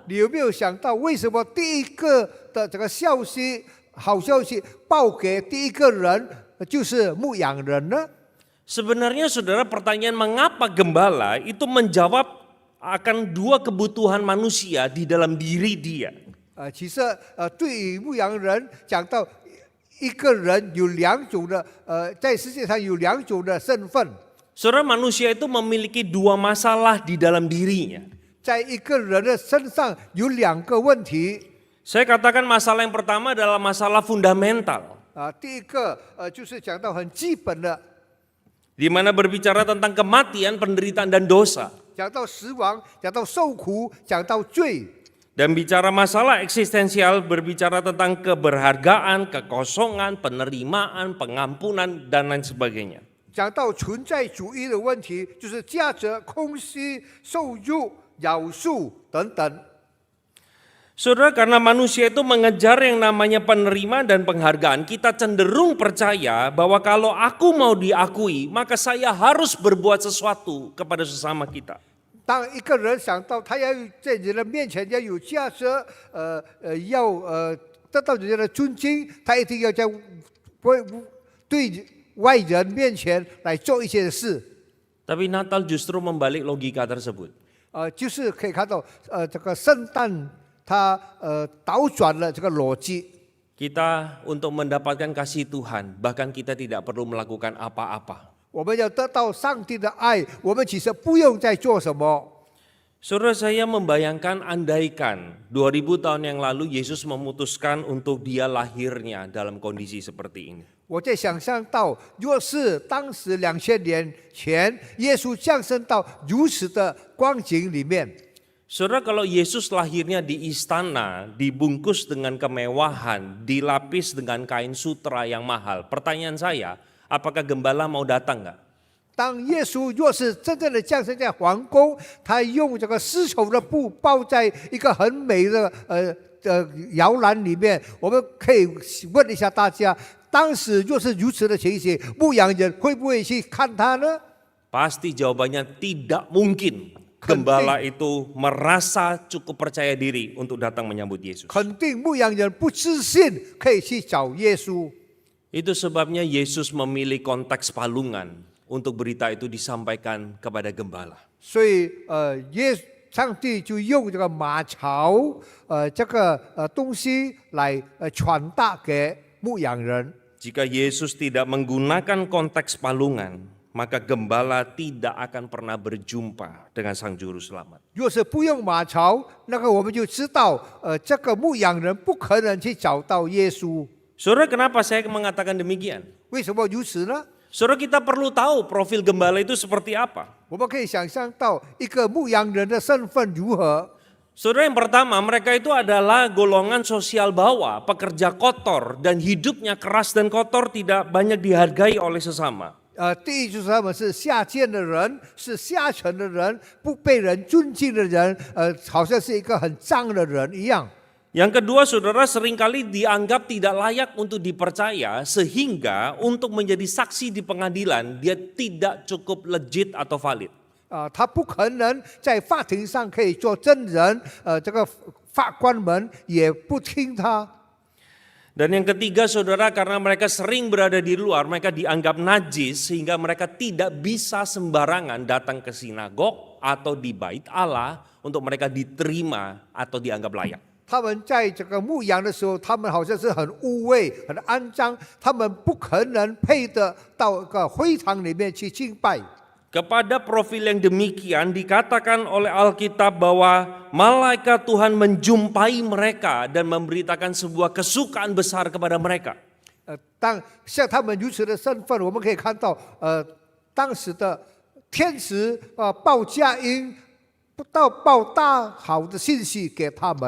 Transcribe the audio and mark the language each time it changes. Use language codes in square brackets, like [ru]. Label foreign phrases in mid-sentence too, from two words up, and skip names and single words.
[zh] 你有没有想到，为什么第一个的这个消息、好消息报给第一个人就是牧羊人呢？ [id] Sebenarnya saudara, pertanyaan mengapa gembala itu menjawab akan dua kebutuhan manusia di dalam diri dia. [zh] 其实对于牧羊人讲到。一个人有两种的，在世界上有两种的身份。 [id] Saudara, manusia itu memiliki dua masalah di dalam dirinya. [zh] 在一个人的身上有两个问题。 [id] Saya katakan masalah yang pertama adalah masalah fundamental. [zh] 第一个就是讲到很基本的， [id] di mana berbicara tentang kematian, penderitaan dan dosa. [zh] 讲到死亡，讲到受苦，讲到罪。 [id] Dan bicara masalah eksistensial berbicara tentang keberhargaan, kekosongan, penerimaan, pengampunan dan lain sebagainya. [zh] 讲到存在主义的问题，就是价值、空虚、受辱、饶恕等等。 [id] Saudara, karena manusia itu mengejar yang namanya penerimaan dan penghargaan, kita cenderung percaya bahwa kalau aku mau diakui, maka saya harus berbuat sesuatu kepada sesama kita. [zh] 当一个人想到他要在人的面前要有价值，要得到人家的尊敬，他一定要在对外人面前来做一些事。 [id] Tapi Natal justru membalik logika tersebut. [zh] 就是可以看到，这个圣诞它倒转了这个逻辑。 [id] Kita untuk mendapatkan kasih Tuhan, bahkan kita tidak perlu melakukan apa-apa. [zh] 我们要得到上帝的爱，我们其实不用再做什么。 [id] Saudara, saya membayangkan andaikan 2000 tahun yang lalu Yesus memutuskan untuk dia lahirnya dalam kondisi seperti ini. [zh] 我在想象到，若是当时2000年前，耶稣降生到如此的光景里面， [id] Saudara, kalau Yesus lahirnya di istana, dibungkus dengan kemewahan, dilapis dengan kain sutra yang mahal. Pertanyaan saya, apakah gembala mau datang enggak? [zh] 当耶稣若是真正的降生在皇宫，他用这个丝绸的布包在一个很美的摇篮里面，我们可以问一下大家，当时若是如此的情形，牧羊人会不会去看他呢？ [id] Pasti jawabannya tidak mungkin. Gembala itu merasa cukup percaya diri untuk datang menyambut Yesus. [zh] 肯定牧羊人不自信，可以去找耶稣。 [id] Itu sebabnya Yesus memilih konteks palungan untuk berita itu disampaikan kepada gembala. [zh] 所以上帝就用这个马槽这个东西来传达给牧羊人。 [id] Jika Yesus tidak menggunakan konteks palungan, maka gembala tidak akan pernah berjumpa dengan Sang Juru Selamat. [zh] 若是不用马槽，那个我们就知道，这个牧羊人不可能去找到耶稣。 [id] Saudara, kenapa saya mengatakan demikian? [zh] 为什么如此呢？ [id] Saudara, kita perlu tahu profil gembala itu seperti apa. [zh] 我们可以想象到一个牧羊人的身份如何。 [id] Saudara, yang pertama, mereka itu adalah golongan sosial bawah, pekerja kotor, dan hidupnya keras dan kotor, tidak banyak dihargai oleh sesama. [zh] 第一就是他们是下贱的人，是下层的人，不被人尊敬的人，好像是一个很脏的人一样。 [id] Yang kedua, saudara, seringkali dianggap tidak layak untuk dipercaya, sehingga untuk menjadi saksi di pengadilan, dia tidak cukup legit atau valid. [zh] 他不可能在法庭上可以做证人，这个法官们也不听他。 [id] Dan yang ketiga, saudara, karena mereka sering berada di luar, mereka dianggap najis, sehingga mereka tidak bisa sembarangan datang ke sinagog atau di bait Allah untuk mereka diterima atau dianggap layak. [zh] 他们在这个牧羊的时候，他们好像是很污秽、很肮脏，他们不可能配得到一个会场里面去敬拜。 [id] Kepada profil yang demikian dikatakan oleh Alkitab bahwa malaikat Tuhan menjumpai mereka dan memberitakan sebuah kesukaan besar kepada mereka. [zh] 当像他们如此的身份，我们可以看到，当时的天使报佳音，报大好的信息给他们。